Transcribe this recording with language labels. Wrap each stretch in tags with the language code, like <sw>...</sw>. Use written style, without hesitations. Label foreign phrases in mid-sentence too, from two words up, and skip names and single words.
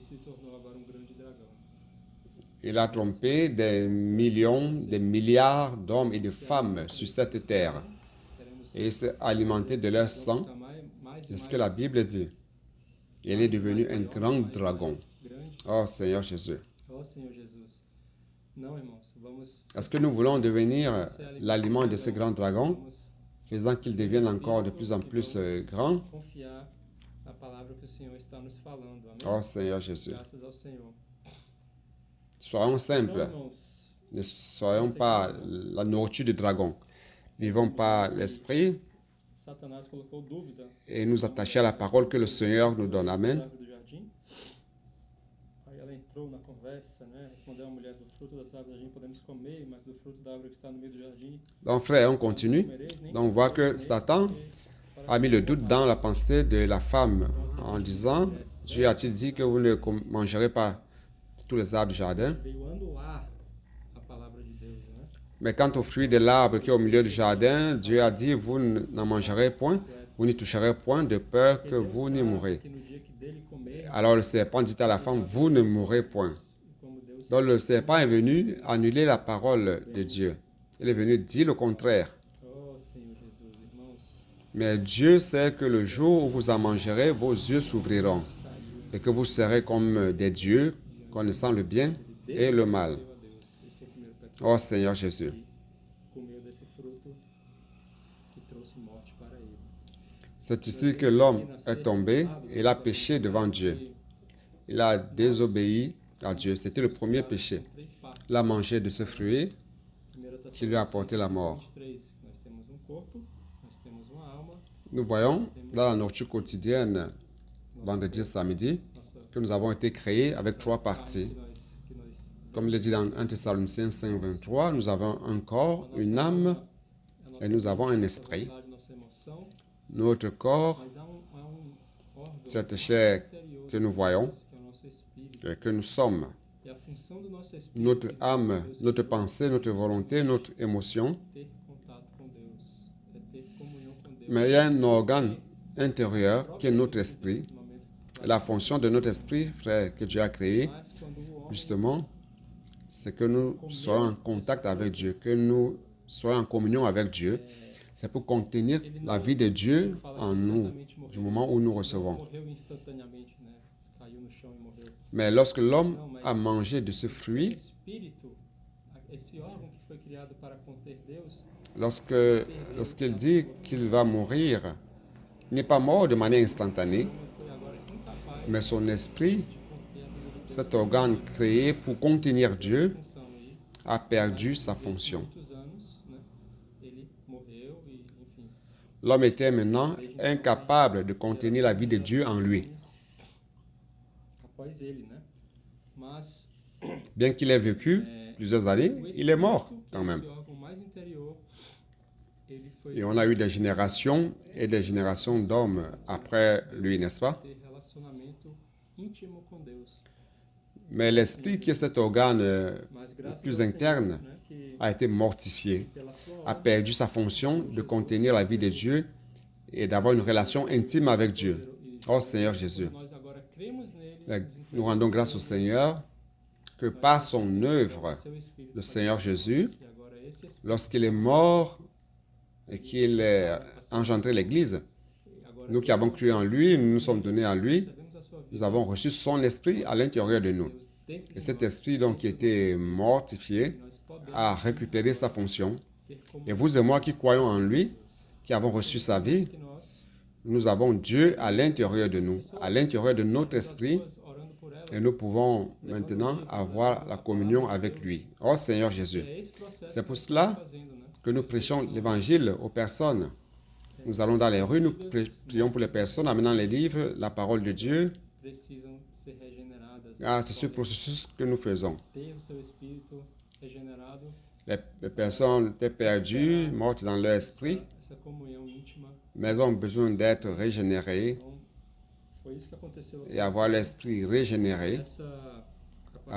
<fr>Il a trompé des millions, des milliards d'hommes et de femmes sur cette terre. Et il s'est alimenté de leur sang. C'est ce que la Bible dit. Il est devenu un grand dragon. Oh Seigneur Jésus.</fr> <pt>Oh Senhor Jesus. Não, irmãos, vamos</pt> <fr>Est-ce que nous voulons devenir l'aliment de ce grand dragon,</fr> <pt>vamos</pt> <fr>faisant qu'il devienne encore de plus en plus grand?</fr> <pt>confiar na palavra que o Senhor está nos falando. Amém?</pt> <fr>Oh Seigneur Jésus.</fr> <pt>Graças ao Senhor.</pt> <fr>Soyons</fr> <pt>Então,</pt> <fr>simples.</fr> <pt>irmãos,</pt> <fr>Ne soyons pas la nourriture du dragon. Vivons par l'esprit</fr> <pt>Satanás colocou dúvida</pt> <fr>et nous attacher à la parole que le Seigneur nous donne. Amen.</fr> <pt>árvore do jardim. Aí ela entrou na conversa, né? Respondeu a mulher: do fruto das árvores do jardim podemos comer, mas do fruto da árvore que está no meio do jardim</pt> <fr>Donc frère, on continue.</fr> <pt>comereis, nem</pt> <fr>Donc on voit que Satan a mis le doute dans la pensée de la femme en disant, Dieu a-t-il dit que vous ne mangerez pas tous les arbres du jardin?</fr> <pt>veio anular a palavra de Deus, né?</pt> <fr>Mais quant au fruit de l'arbre qui est au milieu du jardin, Dieu a dit, vous n'en mangerez point, vous n'y toucherez point de peur que vous n'y mourrez.</fr> <pt>Que no dia que dele comer,</pt> <fr>Alors le serpent dit à la femme, vous ne mourrez point.</fr> <pt>como Deus</pt> <fr>Donc le serpent est venu annuler la parole de Dieu. Il est venu dire le contraire.</fr> <pt>Oh Senhor Jesus, irmãos,</pt> <fr>Mais Dieu sait que le jour où vous en mangerez, vos yeux s'ouvriront et que vous serez comme des dieux, connaissant le bien et le mal.</fr> <pt>desobedeceu a Deus. Esse foi o primeiro pecado.</pt> <fr>Oh Seigneur Jésus.</fr> <pt>Comeu desse fruto que trouxe morte para ele.</pt> <fr>C'est ici que l'homme est tombé et il a péché devant Dieu. Il a désobéi à Dieu. C'était le premier péché.</fr> <pt>Três partes.</pt> <fr>Il a mangé de ce fruit 1 qui lui a apporté la mort. 23.</fr> <pt>Nós temos corpo, nós temos uma alma,</pt> <fr>Nous voyons dans la nourriture quotidienne, vendredi et samedi,</fr> <pt>nossa</pt> <fr>que nous avons été créés avec trois</fr> <pt>carne</pt> <fr>parties.</fr> <pt>que nós</pt> <fr>Comme il est dit dans 1 Thessaloniciens 5, 23, nous avons un corps, une âme</fr> <pt>a nossa</pt> <fr>et nous avons un</fr> <pt>nossa</pt> <fr>esprit.</fr> <pt>vontade, nossa emoção,</pt> <fr>Notre corps,</fr> <pt>mas há órgão</pt> <fr>cette chair</fr> <pt>interior</pt> <fr>que nous voyons,</fr> <pt>que é o nosso espírito.</pt> <fr>que nous sommes,</fr> <pt>E a função do nosso espírito</pt> <fr>notre</fr> <pt>é</pt> <fr>âme,</fr> <pt>Deus,</pt> <fr>notre pensée, notre volonté, notre émotion.</fr> <pt>ter contato com Deus, é ter comunhão com Deus.</pt> <fr>Mais il y a un organe intérieur qui est notre esprit.</fr> <pt>Nesse momento,</pt> <fr>Et la fonction de notre esprit, frère, que Dieu a créé,</fr> <pt>mas quando o homem</pt> <fr>justement, c'est que nous soyons en contact avec Dieu, que nous soyons en communion avec Dieu. C'est pour contenir la vie de Dieu en nous du moment où nous recevons.</fr> <pt>morreu instantaneamente, né? Caiu no chão e morreu.</pt> <fr>Mais lorsque l'homme a mangé de ce fruit,</fr> <pt>Espírito, esse órgão que foi criado para conter Deus,</pt> <fr>lorsqu'il dit qu'il va mourir, il n'est pas mort de manière instantanée,</fr> <pt>foi agora incapaz</pt> <fr>mais son esprit,</fr> <pt>de conter a vida de Deus.</pt> <fr>cet organe créé pour contenir Dieu,</fr> <pt>Função aí,</pt> <fr>a perdu sa</fr> <pt>depois de</pt> <fr>fonction.</fr> <pt>muitos anos, né? Ele morreu e, enfim,</pt> <fr>L'homme était maintenant incapable de contenir la vie de Dieu en lui.</fr> <pt>após ele, né? Mas</pt> <fr>Bien qu'il ait vécu plusieurs années,</fr> <pt>o</pt> <fr>il est mort</fr> <pt>espírito, que</pt> <fr>quand</fr> <pt>é</pt> <fr>même.</fr> <pt>esse órgão mais interior, ele foi</pt> <fr>Et on a eu des générations et des générations d'hommes après lui, n'est-ce pas?</fr> <pt>ter relacionamento íntimo com Deus.</pt> <fr>Mais l'esprit, qui est cet organe</fr> <pt>Mas graças</pt> <fr>plus</fr> <pt>ao</pt> <fr>interne,</fr> <pt>Senhor, né, que</pt> <fr>a été mortifié,</fr> <pt>pela sua</pt> <fr>a</fr> <pt>obra,</pt> <fr>perdu sa fonction de contenir la vie de Dieu et d'avoir une relation intime avec Dieu. Oh Seigneur Jésus,</fr> <pt>nós agora cremos nele,</pt> <fr>nous rendons grâce au Seigneur que par son œuvre,</fr> <pt>seu espírito,</pt> <fr>le Seigneur Jésus,</fr> <pt>e agora esse espírito,</pt> <fr>lorsqu'il est mort et qu'il a engendré l'Église,</fr> <pt>agora</pt> <fr>nous qui avons cru en lui, nous nous sommes donnés à lui,</fr> <pt>recebemos a sua vida,</pt> <fr>nous avons reçu son esprit à l'intérieur de nous.</fr> <pt>Deus dentro</pt> <fr>Et</fr> <pt>de</pt> <fr>cet</fr> <pt>nós,</pt> <fr>esprit donc qui était mortifié</fr> <pt>nós podemos</pt> <fr>a récupéré sa fonction.</fr> <pt>ter</pt> <fr>Et vous et moi qui croyons en lui, qui avons reçu sa vie,</fr> <pt>que nós</pt> <fr>nous avons Dieu à l'intérieur de nous, à l'intérieur de notre esprit,</fr> <pt>orando por elas,</pt> <fr>et nous pouvons maintenant avoir la communion avec lui. Oh Seigneur Jésus,</fr> <pt>é esse processo</pt> <fr>c'est pour</fr> <pt>que</pt> <fr>cela</fr> <pt>nós fazendo, né?</pt> <fr>que nous prêchons l'évangile aux personnes. Nous allons dans les rues, nous prions pour les personnes, amenant les livres, la parole de Dieu.</fr> <pt>Precisam ser regeneradas.</pt> <fr>Ah, c'est ce processus que nous faisons.</fr> <pt>Ter o seu espírito regenerado,</pt> <fr>Les personnes étaient perdues, mortes dans leur esprit,</fr> <pt>essa comunhão íntima.</pt> <fr>mais elles ont besoin d'être régénérées</fr> <pt>Então, foi isso que aconteceu</pt> <fr>et avoir l'esprit régénéré</fr> <pt>essa a partir</pt>